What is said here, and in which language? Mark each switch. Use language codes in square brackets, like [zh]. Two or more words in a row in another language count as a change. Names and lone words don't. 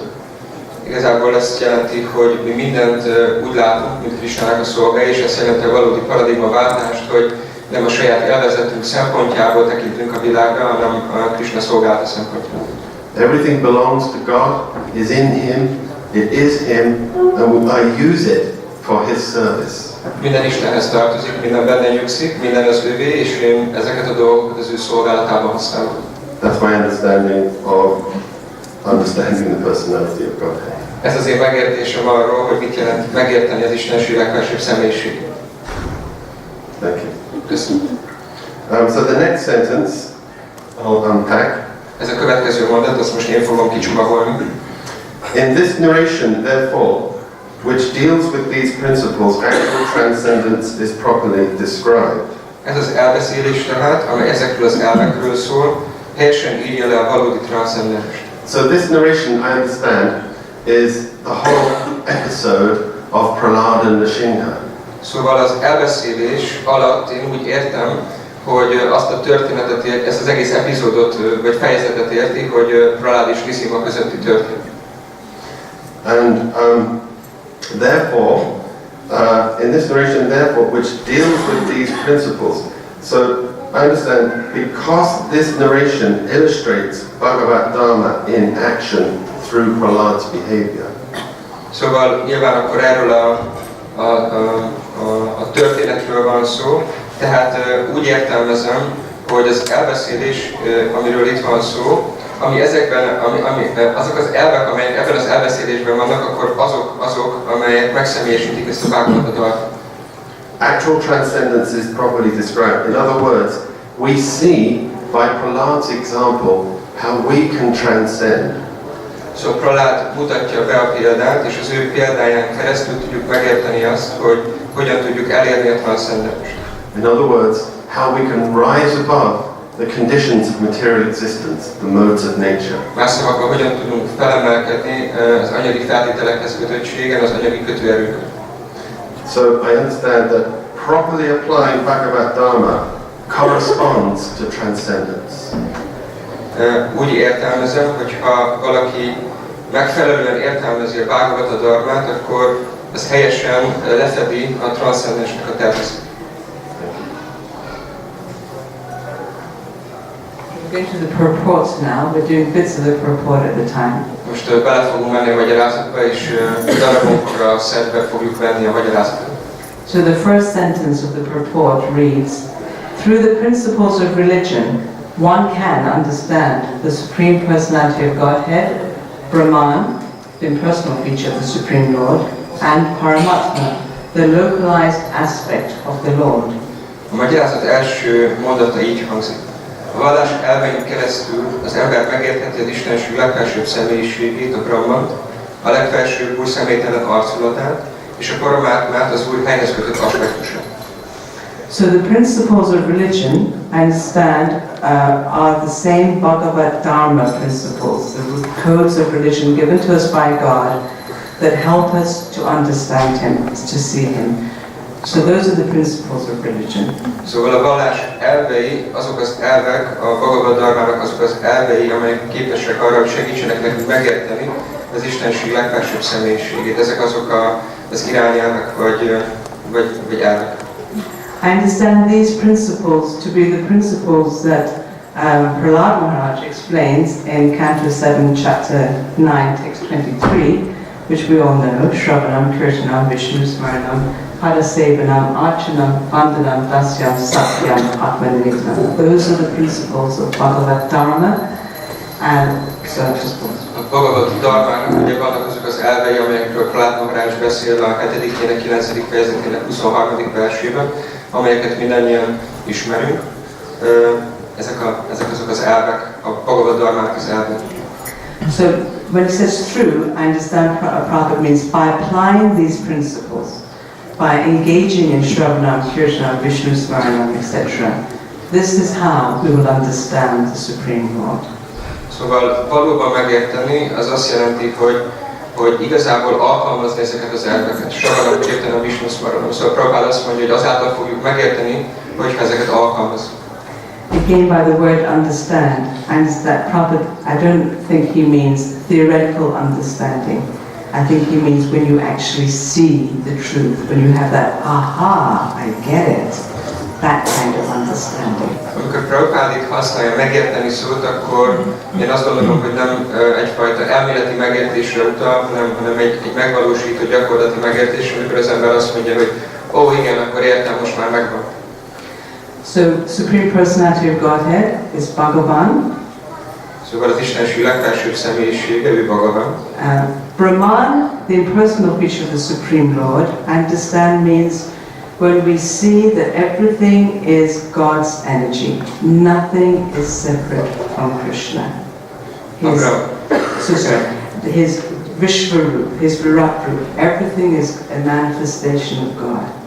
[hu] Igazából ezt jelenti, hogy mi mindent úgy látunk, mint Krishnának a szolgái, és ez jelenti a valódi paradigmaváltást, hogy nem a saját élvezetünk szempontjából tekintünk a világra, hanem a Krishna szolgálata szempontjából. [en] Everything belongs to God, is in Him, it is Him, and I use it for His service. [hu] Minden Istenhez tartozik, minden benne nyugszik, minden az övé, és én ezeket a dolgokat az ő szolgálatában használom. [en] That's my understanding of understanding the personality of Godhead. [hu] Ez az én megértésem arról, hogy mit jelent megérteni az Istenség legfelsőbb személyiségét. [en] Thank you. [hu] Köszönöm. [en] So the next sentence I'll unpack. [hu] Ez a következő mondat, azt most én fogom kicsomagolni. [en] In this narration, therefore, which deals with these principles, actual transcendence is properly described. [hu] Ez az elbeszélés tehát, amely ezekről az elvekről szól, helyesen írja le a valódi transzcendenst. [en] So this narration, I understand, is the whole episode of Prahlad and Nrsimha. [hu] Szóval az elbeszélés alatt én úgy értem, hogy azt a történetet, ezt az egész epizódot vagy fejezetet érti, hogy Prahlad és Nrsimha közötti történet. [en] And therefore, in this narration, therefore, which deals with these principles, so I understand, because this narration illustrates [sa] Bhagavad Dharma [en] in action through Prahlad's behavior. [hu] Szóval nyilván akkor erről a történetről van szó, tehát úgy értelmezem, hogy az elbeszélés, amiről itt van szó, ami ezekben, azok az elvek, amelyek ebben az elbeszélésben vannak, akkor azok amelyek megszemélyesítik ezt a Bhagavad. [en] Actual transcendence is properly described. In other words, we see by Prahlad's example how we can transcend. [hu] Szóval Prahlad mutatja be a példát, és az ő példáján keresztül tudjuk megérteni azt, hogy hogyan tudjuk elérni a transzcendenst. [en] In other words, how we can rise above the conditions of material existence, the modes of nature. [hu] Más szavakkal, hogyan tudunk felemelkedni az anyagi feltételekhez kötöttségen, az anyagi kötőerőkön. [en] So I understand that properly applying [sa] Bhagavad Dharma [en] corresponds to transcendence. [hu] Úgy értelmezem, hogy ha valaki megfelelően értelmezi a [sa] Bhagavad Dharmát, [hu] akkor az helyesen lefedi a transzcendensnek a természetét. [en] We're going to the purports now. We're doing bits of the purport at a time. [hu] Most bele fogunk menni a magyarázatba, és darabokra szedve fogjuk venni a magyarázatot. [en] So the first sentence of the purport reads, through the principles of religion, one can understand the Supreme Personality of Godhead, Brahman, the impersonal feature of the Supreme Lord, and Paramatma, the localized aspect of the Lord. [hu] A magyarázat első mondata így hangzik. A vallás elvein keresztül az ember megértheti az Istenség legfelsőbb személyiségét, a Brahmant, a legfelsőbb Úr személytelen arculatát, és a Paramátmát, az Úr helyhez kötött aspektusát. [en] So the principles of religion, I understand, are the same [sa] Bhagavad Dharma [en] principles, the codes of religion given to us by God that help us to understand Him, to see Him. So those are the principles of religion. [hu] Szóval a vallás elvei, azok az elvek, a [sa] Bhagavad Dharmának [hu] azok az elvei, amelyek képesek arra, hogy segítsenek nekünk megérteni az Istenség legfelsőbb személyiségét. Ezek azok az irányelvek vagy elvek. [en] I understand these principles to be the principles that Prahlad Maharaj explains in Canto 7, Chapter 9, Text 23, which we all know, [sa] Shravanam, Kirtanam, Vishnu Smaranam, Padasevanam, Archanam, Vandanam, Dasyam, Satyam, Atmaninitanam. [en] Those are the principles of [sa] Bhagavad Dharma, [en] and so [sa] Bhagavad Dharmának [hu] ugye vannak azok az elvei, amelyekről Prahlad Maharaj beszél a 7. 9. fejezetének 23. versében, amelyeket mindannyian ismerünk. Ezek azok az elvek, a [sa] Bhagavad Dharmának [hu] az elvek. [en] So when it says through, I understand Prabhupada means by applying these principles, by engaging in [sa] Shravanam, Kirtanam, Vishnu Smaranam, [en] etc. This is how we will understand the Supreme Lord. [hu] Szóval valóban megérteni, az azt jelenti, hogy igazából alkalmazni ezeket az elveket. [sa] Shravanam, Kirtanam, Vishnu Smaranam. [hu] Szóval Prabhupada azt mondja, hogy azáltal fogjuk megérteni, hogyha ezeket alkalmazunk. [en] Again, by the word understand, Prabhupada, I don't think he means theoretical understanding. I think he means when you actually see the truth, when you have that, aha, I get it, that kind of understanding. [hu] Amikor Prabhupada itt használja megérteni szót, akkor én azt gondolom, hogy nem egyfajta elméleti megértésre utal, hanem egy megvalósító gyakorlati megértés, amikor az ember azt mondja, hogy ó, igen, akkor értem, most már megvan. [en] So, Supreme Personality of Godhead is Bhagavan. [hu] Szóval az Istenség legfelsőbb személyisége, ő Bhagavan. [en] Brahman, the impersonal feature of the Supreme Lord, I understand means when we see that everything is God's energy, nothing is separate from Krishna. His Vishvarup, his Viratrup, everything is a manifestation of God.